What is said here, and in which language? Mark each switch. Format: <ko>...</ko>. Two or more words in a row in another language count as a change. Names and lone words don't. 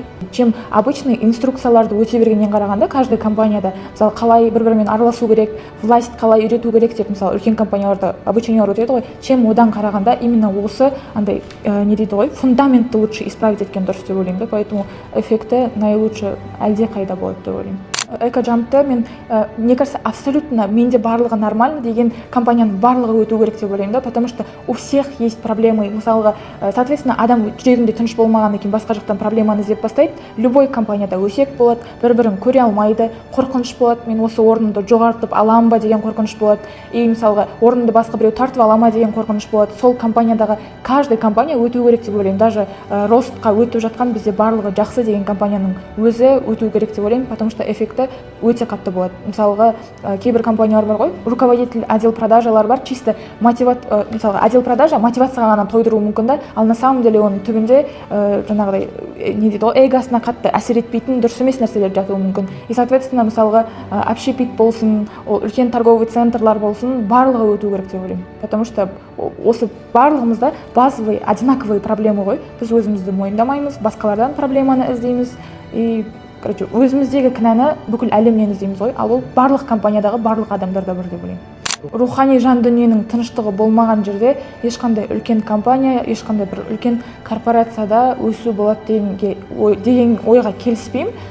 <ru>Чем обычный</ru> <kk>инструкцияларды өте бергеннен қарағанда, каждый компанияда мысалы қалай бір-бірімен араласу керек, власть қалай үйрету керек деп, мысалы үлкен компанияларда обучениялар өтеді ғой, чем одан қарағанда именно осы андай не дейді ғой, фундаментті</kk> <ru>лучше исправить</ru> <kk>еткен дұрыс деп ойлаймын да, поэтому эффекті наилучше әлде қайда болады деп ойлаймын. Экожампты мен,</kk> <ru>мне кажется, абсолютно</ru> <kk>менде барлығы нормально деген компанияның барлығы өту керек деп ойлаймын да,</kk> <ru>потому что у всех есть проблемы.</ru> <kk>Мысалға, соответственно, адам жүрегінде тыныш болмағаннан кейін басқа жақтан проблеманы іздеп бастайды. Любой компанияда өсек болады, бір-бірін көре алмайды, қорқыныш болады, мен осы орнымды жоғартып алам ба деген қорқыныш болады. И мысалға, орнымды басқа біреу тартып ала ма деген қорқыныш болады. Сол компаниядағы каждый компания өту керек деп ойлаймын. Даже ростқа өтіп жатқан бізде барлығы жақсы деген компанияның өзі өту керек деп ойлаймын, потому что эффект өте қатты болады. Мысалға, кейбір компаниялар бар ғой,</kk> <ru>руководитель отдел</ru> <kk>продажалар бар, чисто мысалға,</kk> <ru>отдел продажа</ru> <kk>мотивацияға ғана тойдыруы мүмкін да, ал</kk> <ru>на самом деле</ru> <kk>оның түбінде жаңағыдай не дейді ғой, эгосына қатты әсер етпейтін дұрыс емес нәрселер жатуы мүмкін. И, соответственно, мысалға, общепит болсын, үлкен</kk> <ru>торговый центрлар</ru> <kk>болсын, барлығы өту керек деп ойлаймын.</kk> <ru>Потому что</ru> <kk>осы барлығымызда базовый,</kk> <ru>одинаковые проблемы ғой.</ru> <kk>Біз өзімізді мойындамаймыз, басқалардан проблеманы іздейміз, и өзіміздегі кінәні бүкіл әлемнен іздейміз ғой, ал ол барлық компаниядағы барлық адамдарда бар деп ойлаймын. Рухани жан дүниенің тыныштығы болмаған жерде ешқандай үлкен компания, ешқандай бір үлкен корпорацияда өсу болады деген ойға келіспеймін.</kk>